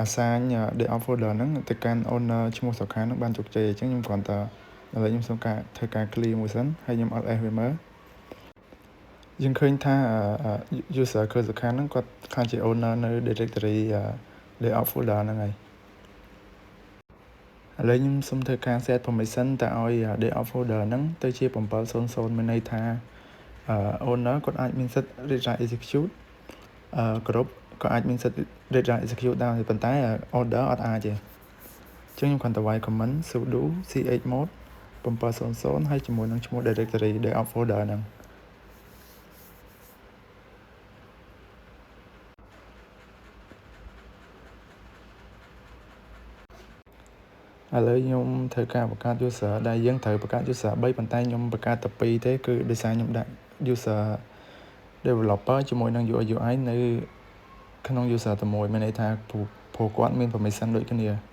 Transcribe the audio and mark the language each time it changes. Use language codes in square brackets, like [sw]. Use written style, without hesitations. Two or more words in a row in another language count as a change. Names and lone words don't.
[km] សាញ [en] DevOps folder [km] ហ្នឹងទៅកាន់ owner ឈ្មោះសុខាហ្នឹងបានជោគជ័យអញ្ចឹងខ្ញុំគ្រាន់តែឥឡូវខ្ញុំសុំការធ្វើការ clear មួយសិនហើយខ្ញុំ [en] alt F [km] វាមើលយើងឃើញថា user គឺសុខាហ្នឹងគាត់ខ្លាចជា owner នៅ [en] directory DevOps folder [km] ហ្នឹងហើយ ឥឡូវខ្ញុំសុំធ្វើការ [en] set permission [km] ទៅឲ្យ [en] DevOps folder [km] ហ្នឹងទៅជា700មានន័យថា owner គាត់អាចមានសិទ្ធិ [en] read write execute [km] គ្រប់ក៏អាចមានសិទ្ធិ [en] read write execute [km] ដែរប៉ុន្តែ order អត់អាចទេអញ្ចឹងខ្ញុំគ្រាន់តែវាយ [en] command sudo chmod [km] 700ហើយជាមួយនឹងឈ្មោះ [en] directory DevOps folder [km] ហ្នឹង ឥឡូវខ្ញុំធ្វើការបង្កើត user ដែលយើងត្រូវបង្កើត user 3ប៉ុន្តែខ្ញុំបង្កើតតែ2ទេគឺដោយសារខ្ញុំដាក់ [en] user developer [km] ជាមួយនឹង UI UI នៅក្នុង user តែមួយមានន័យថាព្រោះគាត់មាន permission ដូចគ្នា